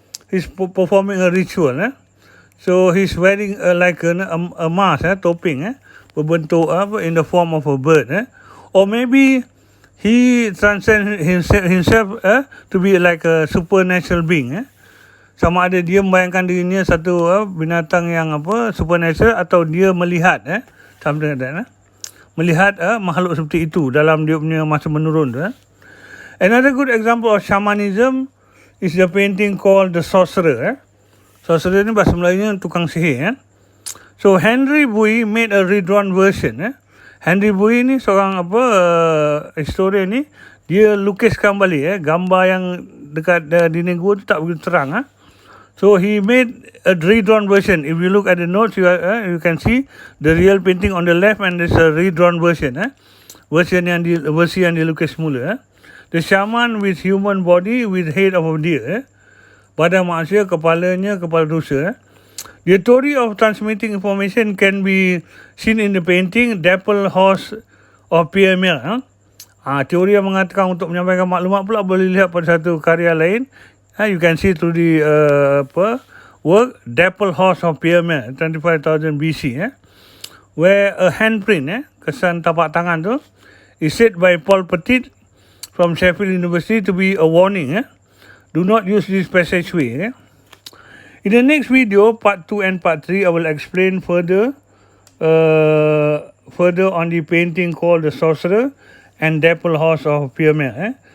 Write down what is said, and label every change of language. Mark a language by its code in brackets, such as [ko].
[en] He's performing a ritual. So he's wearing like a mask, topping, berbentuk in the form of a bird. Or maybe he transcends himself to be like a supernatural being. [ms] Sama ada dia membayangkan dirinya satu binatang yang supernatural, atau dia melihat [en] something like that, [ms] melihat makhluk seperti itu dalam dia punya masa menurun tu. [en] Another good example of shamanism is the painting called the sorcerer. [ms] Sorcerer ni bahasa Melayunya tukang sihir. [en] So Henry Bowie made a redrawn version. [ms] Henry Bowie ni seorang historian ni, dia lukiskan balik gambar yang dekat dinding gua tu tak begitu terang. [en] So he made a redrawn version. If you look at the notes, you can see the real painting on the left, and there's a redrawn version. [ms] Versi yang dilukis semula. [en] The shaman with human body with head of a deer. [ms] Badan manusia, kepalanya kepala rusa. [en] The theory of transmitting information can be seen in the painting Dapple Horse of Pierre Mill. [ms] Teori yang mengatakan untuk menyampaikan maklumat pula boleh lihat pada satu karya lain. [en] You can see through the work Dapple Horse of Pierre Mill, 25,000 BC, where a handprint, [ms] kesan tapak tangan tu, [en] is said by Paul Petit from Sheffield University to be a warning. Do not use this passageway. In the next video, part 2 and part 3, I will explain further on the painting called The Sorcerer and Dapple Horse of Pierre Mill.